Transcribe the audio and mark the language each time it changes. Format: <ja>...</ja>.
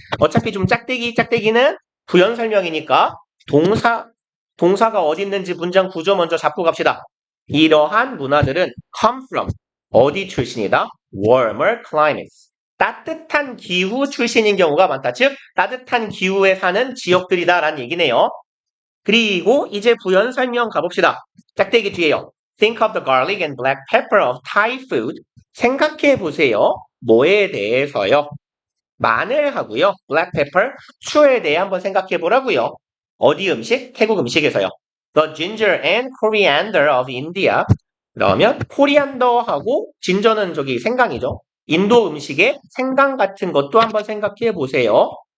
<ko>어차피 좀 짝대기는 부연 설명이니까 동사가 어디 있는지 문장 구조 먼저 잡고 갑시다. 이러한 문화들은 come from, 어디 출신이다?</ko> <en>warmer climates.</en> <ko>따뜻한 기후 출신인 경우가 많다. 즉, 따뜻한 기후에 사는 지역들이다 라는 얘기네요. 그리고 이제 부연 설명 가봅시다. 짝대기 뒤에요.</ko> <en>Think of the garlic and black pepper of Thai food.</en> <ko>생각해 보세요. 뭐에 대해서요? 마늘하고요. black pepper, 추에 대해 한번 생각해 보라고요. 어디 음식? 태국 음식에서요.</ko> <en>The ginger and coriander of India.</en> <ko>그러면 코리안더하고 진저는 저기 생강이죠. 인도 음식의 생강 같은 것도 한번 생각해 보세요.</ko>